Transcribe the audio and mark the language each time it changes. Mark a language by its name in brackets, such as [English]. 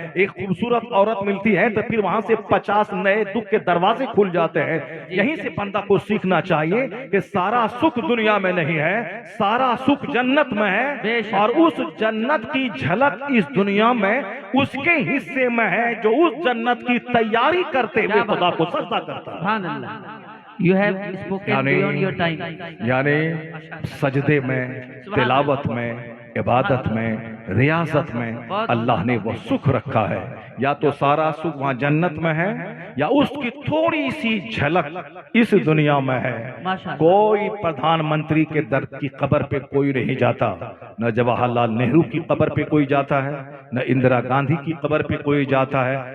[Urdu] ایک خوبصورت عورت ملتی ہے تو پھر وہاں سے 50 نئے دکھ کے دروازے کھل جاتے ہیں. یہیں سے بندہ کو سیکھنا چاہیے کہ سارا سکھ دنیا میں نہیں ہے، سارا سکھ جنت میں ہے، اور اس جنت کی جھلک اس دنیا میں اس کے حصے میں ہے جو اس جنت کی تیاری کرتے ہوئے خدا کو سجدہ کرتا ہے. سبحان اللہ. [English] You have spoken beyond your time. [Urdu] یعنی سجدے میں، تلاوت میں، عبادت میں، ریاضت میں اللہ نے وہ سکھ رکھا ہے. یا تو سارا سکھ وہاں جنت میں ہے یا اس کی تھوڑی سی جھلک اس دنیا میں ہے. کوئی پردھان منتری کے در کی قبر پہ کوئی نہیں جاتا، نہ جواہر لال نہرو کی قبر پہ کوئی جاتا ہے، نہ اندرا گاندھی کی قبر پہ کوئی جاتا ہے.